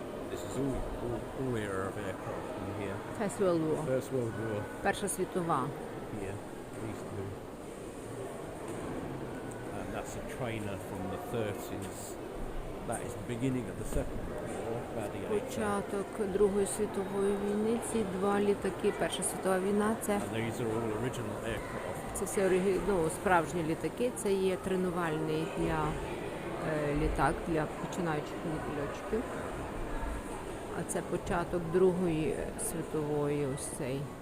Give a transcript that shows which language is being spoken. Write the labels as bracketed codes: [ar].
[en] This is all era of aircraft in here. First World War. First World War [uk] Перша світова. [en] here, these two. And that's a trainer from the 30s. That is the beginning of the Second World War, Gladiator. [uk] Початок Другої світової війни. Ці два літаки, Перша світова війна, це [en] And these are all original aircraft. [uk] Це все справжні літаки, це є тренувальний для літак для починаючих льотчиків. А це початок Другої світової, ось цей.